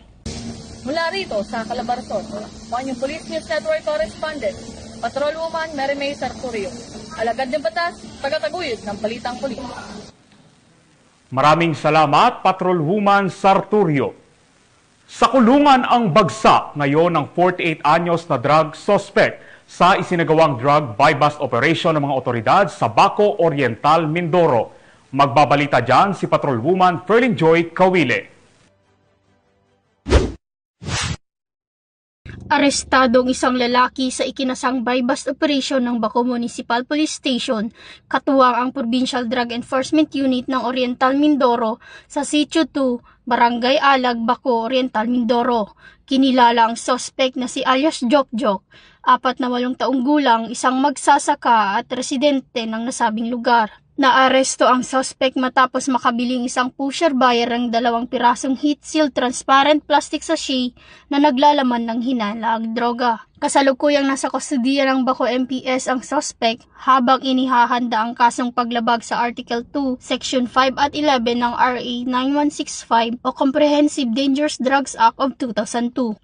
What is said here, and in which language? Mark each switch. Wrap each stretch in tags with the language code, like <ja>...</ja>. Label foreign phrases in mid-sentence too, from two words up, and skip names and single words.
<tl>Mula rito sa Calabarzon, Manyong Police News Network Correspondent, Patrolwoman Mary May Sarturio, alagad ng batas, tagataguyod ng Balitang Pulis. Maraming salamat, Patrolwoman Sarturio. Sa kulungan ang bagsak ngayon ng 48 anyos na drug suspect sa isinagawang</tl> <en>drug buy-bust operation</en> <tl>ng mga otoridad sa Baco Oriental, Mindoro. Magbabalita dyan si Patrolwoman Ferlin Joy Kawile. Arestado ang isang lalaki sa ikinasang</tl> <en>buy-bust operation</en> <tl>ng Baco Municipal Police Station, katuwang ang Provincial Drug Enforcement Unit ng Oriental Mindoro sa Sitio 2, Barangay Alag, Baco Oriental, Mindoro. Kinilala ang suspect na si alias Jokjok, 48 taong gulang, isang magsasaka at residente ng nasabing lugar. Naaresto ang suspect matapos makabiling isang</tl> <en>pusher buyer</en> <tl>ng 2 pirasong</tl> <en>heat-sealed transparent plastic sachet</en> <tl>na naglalaman ng hinalang droga. Kasalukuyang nasa kustodiya ng Baco MPS ang suspect habang inihahanda ang kasong paglabag sa Article 2, Section 5 at 11 ng RA 9165 o Comprehensive Dangerous Drugs Act of 2002.</tl>